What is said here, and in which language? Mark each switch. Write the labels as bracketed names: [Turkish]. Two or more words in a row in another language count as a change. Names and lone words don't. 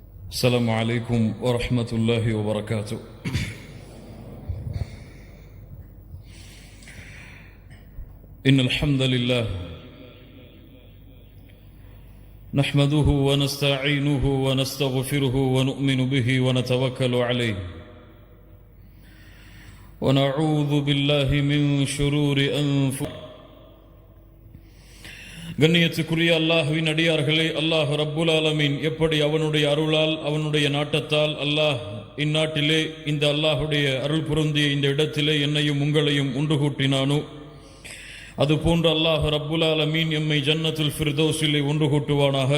[Arabic] السلام عليكم ورحمة الله وبركاته. إن الحمد لله نحمده ونستعينه ونستغفره ونؤمن به ونتوكل عليه ونعوذ بالله من شرور أنفسنا. [Tamil] கண்ணியத்துக்குரிய அல்லாஹ்வின் அடியார்களே, அல்லாஹ் [Arabic] رب العالمين [Tamil] எப்படி அவனுடைய அருளால் அவனுடைய நாட்டத்தால் அல்லாஹ் இந்நாட்டிலே இந்த அல்லாஹுடைய அருள் பொருந்திய இந்த இடத்திலே என்னையும் உங்களையும் ஒன்று கூட்டினானோ, அதுபோன்று அல்லாஹ் [Arabic] رب العالمين [Tamil] எம்மை ஜன்னத்துல் ஃபிர்தௌஸிலே ஒன்று கூட்டுவானாக.